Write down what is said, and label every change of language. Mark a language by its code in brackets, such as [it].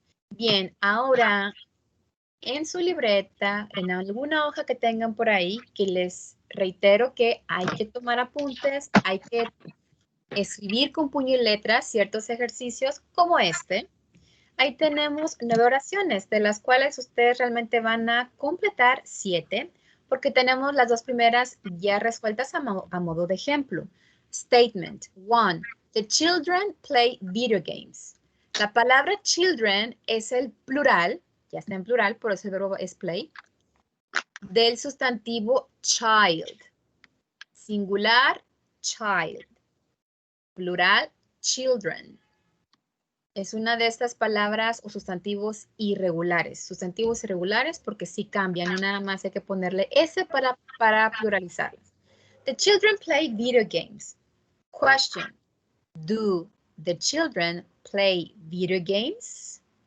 [es] Bien, ahora en su libreta, en alguna hoja que tengan por ahí, que les reitero que hay que tomar apuntes, hay que escribir con puño y letra ciertos ejercicios como este. Ahí tenemos 9 oraciones, de las cuales ustedes realmente van a completar 7, porque tenemos las dos primeras ya resueltas a modo de ejemplo. [en] Statement 1. The children play video games. [es] La palabra children es el plural, ya está en plural, por eso el verbo es play, del sustantivo child. Singular, child. Plural, children. Es una de estas palabras o sustantivos irregulares. Sustantivos irregulares porque sí cambian, no nada más hay que ponerle S para pluralizarlas. [en] The children play video games. Question. Do the children play video games?